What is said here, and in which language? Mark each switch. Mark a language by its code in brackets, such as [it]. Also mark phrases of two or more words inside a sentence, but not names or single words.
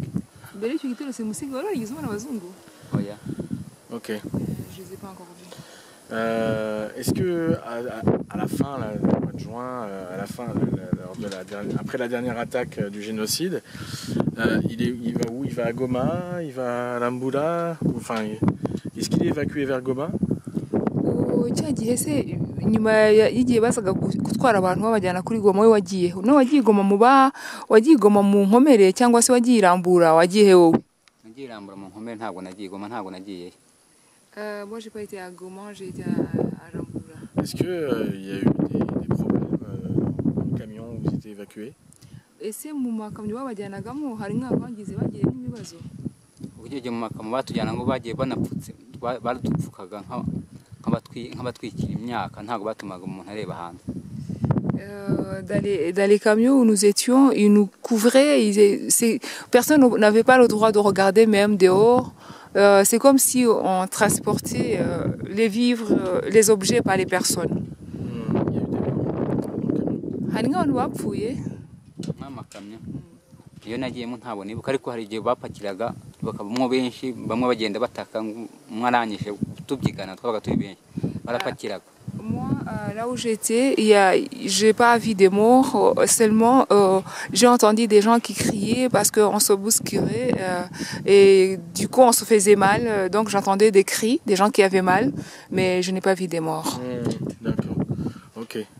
[rw] Mbere y'icyo gitero c'est Musinga wari warigeze ubona abazungu? Oya. Ok. [fr] Je les ai pas encore vus. Est-ce que à la fin, là, le mois de juin, après la dernière attaque du génocide, il va où? Il va à Goma? Il va à Lambula? Enfin, est-ce qu'il est évacué vers Goma? [rw] Cya gihe se nyuma y'igihe basaga gutwara abantu babajyana kuri Goma, we wagiye Goma wagiye Goma mu nkomere cyangwa se wagiye Rambura, wagiye wowe? Nagiye Rambura mu nkomere, ntabwo nagiye Goma, ntabwo nagiye. [fr] Moi j'ai pas été à Goma, j'ai été à Rambura. Est-ce que il y a eu des problèmes dans le camion où vous étiez évacué? [rw] Ese mu makamyo babajyanagamo hari nk'abangize bagiye n'ibibazo? Ugiye mu makamyo batujyana ngo bagiye banapfutse, baradupfukaga nk'abatwikira imyaka, ntabwo batumaga umuntu areba hanze. [fr] Dans les camions où nous étions, ils nous couvraient, personne n'avait pas le droit de regarder même dehors. C'est comme si on transportait les vivres, les objets par les personnes. [rw] Hari nk'abantu bapfuye nk'amakamyo iyo nagiyemo ntabwo nibuka, ariko hari igihe bapakiraga bakabamo benshi, bamwe bagenda bataka mwaranyishe tubyigana twabaga turi benshi barapakiraga. [fr] Moi, là où j'étais, j'ai pas vu des morts, seulement j'ai entendu des gens qui criaient parce qu'on se bousculait et du coup on se faisait mal, donc j'entendais des cris, des gens qui avaient mal, mais je n'ai pas vu des morts.